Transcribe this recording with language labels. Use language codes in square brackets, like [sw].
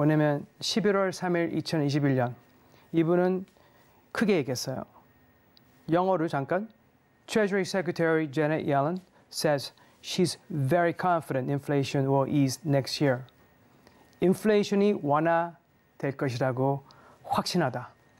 [ko] 왜냐하면 11월 3일 2021년 이분은 크게 얘기했어요. 영어로 잠깐. [en] Treasury Secretary Janet Yellen says she's very confident inflation will ease next year. [ko] 인플레이션이 완화될 것이라고 확신하다.